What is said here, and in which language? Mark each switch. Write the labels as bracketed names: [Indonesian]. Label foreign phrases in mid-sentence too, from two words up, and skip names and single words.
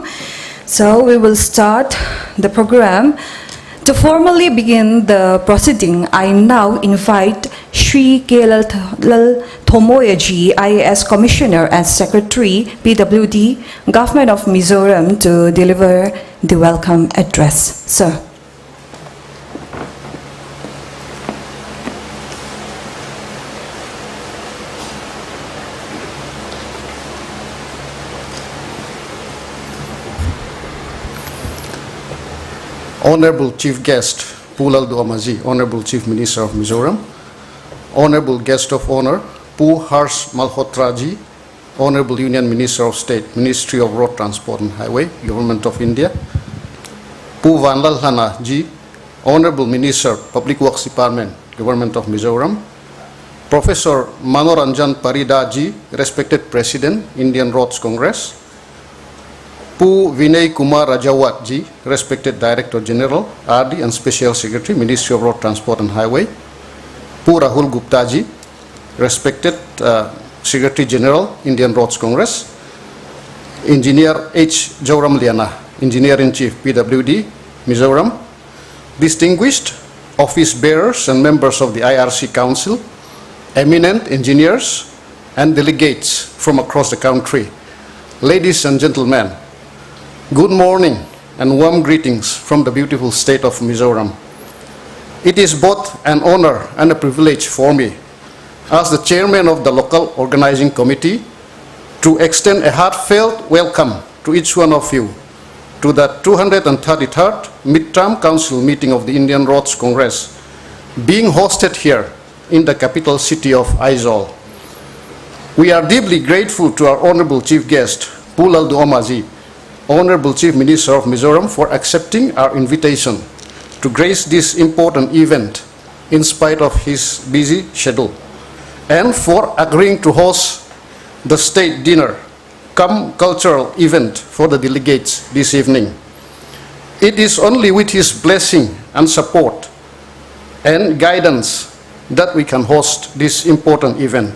[English] So we will start the program. To formally begin the proceeding, I now invite Shri Kelal Thomoyaji, IAS Commissioner and Secretary, PWD, Government of Mizoram, to deliver the welcome address. Sir. Honorable Chief Guest, Pulal Duamaji, Honorable Chief Minister of Mizoram, Honorable Guest of Honor, Pu Harsh Malhotraji, Honorable Union Minister of State, Ministry of Road Transport and Highway, Government of India, Pu Vanlal Hana Ji, Honorable Minister, Public Works Department, Government of Mizoram, Professor Manoranjan Parida Ji, respected President, Indian Roads Congress, Pu Vinay Kumar Rajawat Ji, respected Director General, RD and Special Secretary, Ministry of Road Transport and Highway, Pu Rahul Gupta Ji, respected Secretary General, Indian Roads Congress, Engineer H. Zoram Liana, Engineer-in-Chief, PWD, Mizoram, distinguished office bearers and members of the IRC Council, eminent engineers and delegates from across the country, ladies and gentlemen, good morning and warm greetings from the beautiful state of Mizoram. It is both an honor and a privilege for me, as the chairman of the local organizing committee, to extend a heartfelt welcome to each one of you to the 233rd Midterm Council meeting of the Indian Roads Congress, being hosted here in the capital city of Aizawl. We are deeply grateful to our honorable chief guest, Pulal Duamaji, Honorable Chief Minister of Mizoram, for accepting our invitation to grace this important event in spite of his busy schedule, and for agreeing to host the state dinner cum cultural event for the delegates this evening. It is only with his blessing and support and guidance that we can host this important event.